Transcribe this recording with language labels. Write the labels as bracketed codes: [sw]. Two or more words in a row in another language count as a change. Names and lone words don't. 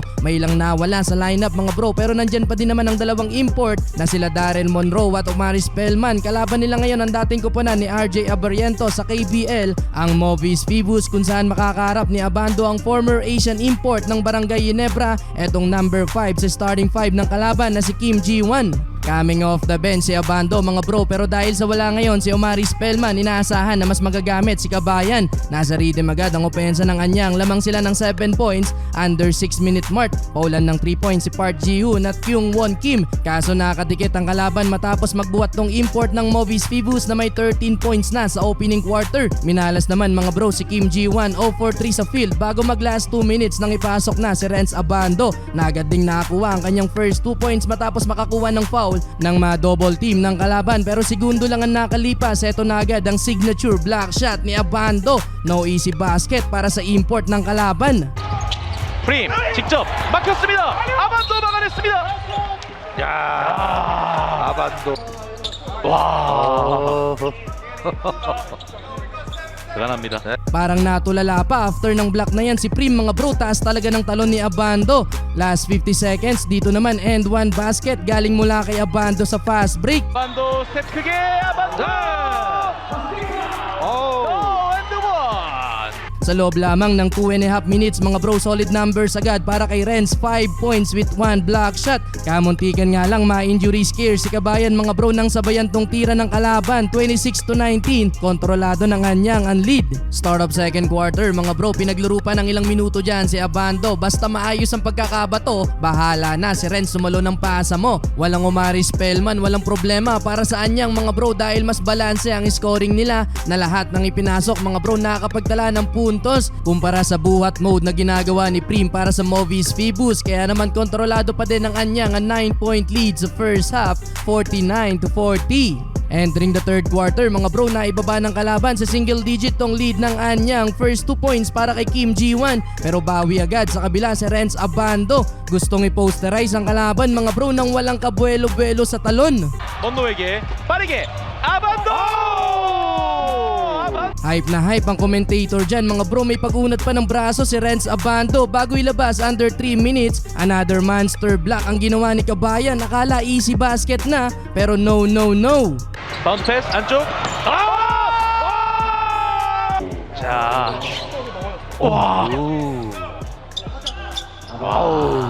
[tl] May ilang nawala sa lineup mga bro, pero nandyan pa din naman ang dalawang import na sila Darren Monroe at Omari Spellman. Kalaban nila ngayon ang dating kuponan ni RJ Abariento sa KBL, ang Movies Phoebus, kung saan makakaharap ni Abando ang [en] former Asian import [tl] ng Barangay Ginebra, etong number 5 sa starting 5 ng kalaban na si Kim Ji-won. [en] Coming off the bench [tl] si Abando mga bro, pero dahil sa wala ngayon si Omari Spellman, inaasahan na mas magagamit si Kabayan. Nasa rhythm agad ang opensa ng Anyang, lamang sila ng [en] 7 points under 6 minute mark. [tl] Paulan ng 3 points si Park Ji-hoon at Kyung Won Kim, kaso nakadikit ang kalaban matapos magbuhat tong import ng Movies Phoebus na may 13 points na sa [en] opening quarter. [tl] Minalas naman mga bro si Kim Ji-won [en] 0 for 3 [tl] sa field bago mag [en] last 2 minutes [tl] nang ipasok na si Renz Abando. Nagad ding nakakuha ang kanyang [en] first 2 points [tl] matapos makakuha ng foul ng ma-double team ng kalaban, pero segundo lang ang nakalipas, eto na agad ang [en] signature block shot [tl] ni Abando. [en] No easy basket [tl] para sa import ng kalaban. [ko] 프림 직접 막혔습니다. 아반도 막아냈습니다. 야, 아반도. 와. 대단합니다. [tl] Parang natulala pa after ng block na yan si Prim mga bro, taas talaga ng talon ni Abando. [en] Last 50 seconds, [tl] dito naman [en] end one basket [tl] galing mula kay Abando sa [en] fast break. [ko] 아반도 스텝 크게 아반도. [tl] Sa loob lamang ng 2.5 minutes mga bro, [en] solid numbers [tl] agad para kay Renz, [en] 5 points with 1 block shot. [tl] Kamuntikan nga lang ma- [en] injury scare [tl] si Kabayan mga bro nang sabayan tong tira ng kalaban, 26-19. Kontrolado ng Anyang ang lead. [en] Start of second quarter [tl] mga bro, pinaglaro pa ng ilang minuto dyan si Abando. Basta maayos ang pagkakabato, bahala na si Renz sumalo ng pasa mo. Walang Omari Spellman, walang problema para sa Anyang mga bro dahil mas balanse ang scoring nila na lahat ng ipinasok mga bro nakakapagtala ng puntos kumpara sa buhat mode na ginagawa ni Prim para sa Movies Phoebus. Kaya naman kontrolado pa din ng Anyang ang [en] 9-point lead [tl] sa [en] first half, [tl] 49-40. [en] Entering the third quarter [tl] mga bro, na ibaba ng kalaban sa single digit tong lead ng Anyang. [en] First 2 points [tl] para kay Kim Ji-won, pero bawi agad sa kabila si Renz Abando. Gustong i-posterize ang kalaban mga bro nang walang kabuelo-buelo sa talon. [ko] 원노에게 빠르게 아반도. [tl] Hype na hype ang commentator dyan mga bro, may pag-unat pa ng braso si Renz Abando bago ilabas [en] under 3 minutes. Another monster block [tl] ang ginawa ni Kabayan, akala [en] easy basket [tl] na pero no. [ko] 바운드 패스 안쪽. 자. 와. 와우.